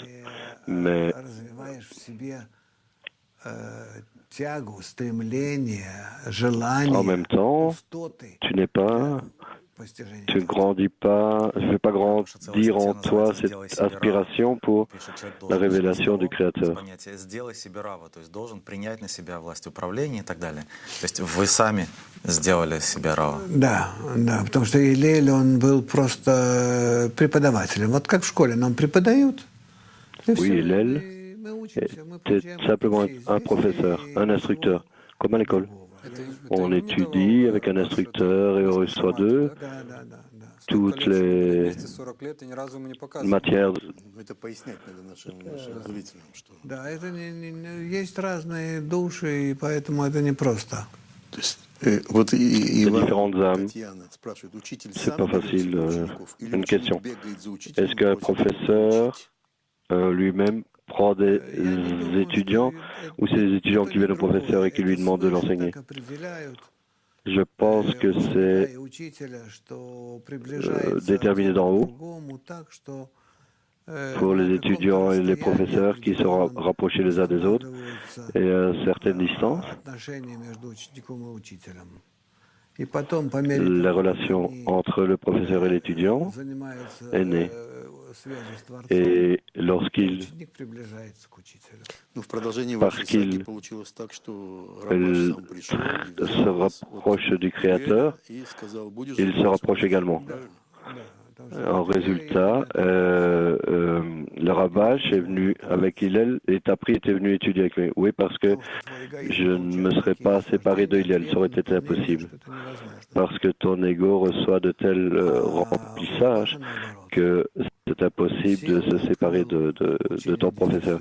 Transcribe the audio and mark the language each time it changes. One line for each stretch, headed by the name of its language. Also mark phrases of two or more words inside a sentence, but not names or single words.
French: Mais en même temps, tu ne grandis pas, ne fais pas grandir en toi cette aspiration pour la révélation du Créateur.
Russian: Да, потому что Hillel, он был просто преподавателем. Вот как в школе нам преподают.
French: Oui, Hillel était simplement un professeur, un instructeur, comme à l'école. On étudie avec un instructeur et on reçoit d'eux toutes les matières.
Russian: Это пояснять надо нашим зрителям, что... Да, это есть разные души, и поэтому это непросто. То есть, вот
French: C'est
Russian: Иван,
French: différentes âmes.
Russian: Татьяна спрашивает, учитель
French: C'est
Russian: сам
French: pas
Russian: берет
French: facile,
Russian: себе учеников, или
French: une
Russian: ученик
French: question.
Russian: бегает за учителем
French: Est-ce
Russian: и
French: qu'un
Russian: просит его
French: professeur
Russian: учить?
French: lui-même prend des étudiants ou c'est les étudiants qui viennent au professeur et qui lui demandent de l'enseigner? Je pense que c'est déterminé d'en haut pour les étudiants et les professeurs qui se rapprochent les uns des autres et à certaines distances. La relation entre le professeur et l'étudiant est née. Et lorsqu'il,
Russian: Ну, в продолжении
French: parce
Russian: вашей
French: qu'il
Russian: саги получилось так, что Рабаш сам пришел и
French: se rapproche du Créateur,
Russian: и сказал, будешь
French: il se rapproche également. En résultat, le Rabbach est venu avec Hillel et Tapri était venu étudier avec lui. Oui, parce que je ne me serais pas séparé de Hillel, ça aurait été impossible. Parce que ton ego reçoit de tels remplissages que c'est impossible de se séparer de ton professeur.